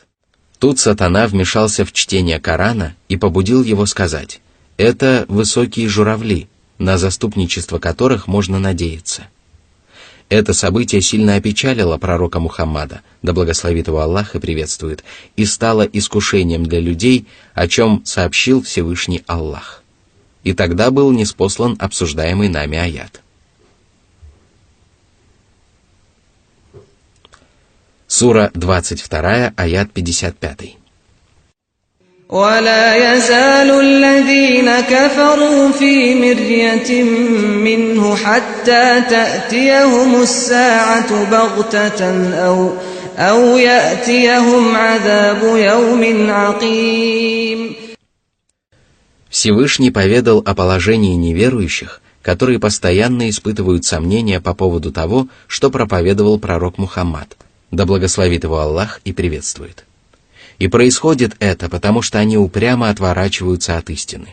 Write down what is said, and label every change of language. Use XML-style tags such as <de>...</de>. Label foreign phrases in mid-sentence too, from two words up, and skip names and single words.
<ru>Тут сатана вмешался в чтение Корана и побудил его сказать: «Это высокие журавли, на заступничество которых можно надеяться». Это событие сильно опечалило пророка Мухаммада, да благословит его Аллах и приветствует, и стало искушением для людей, о чем сообщил Всевышний Аллах. И тогда был ниспослан обсуждаемый нами аят. Сура 22, аят 55.</ru> <ar>ولا يزال الذين كفروا في مرية منه حتى تأتيهم الساعة بغتة أو يأتيهم عذاب يوم عقيم.</ar> <ru>Всевышний поведал о положении неверующих, которые постоянно испытывают сомнения по поводу того, что проповедовал пророк Мухаммад, да благословит его Аллах и приветствует. И происходит это, потому что они упрямо отворачиваются от истины.</ru>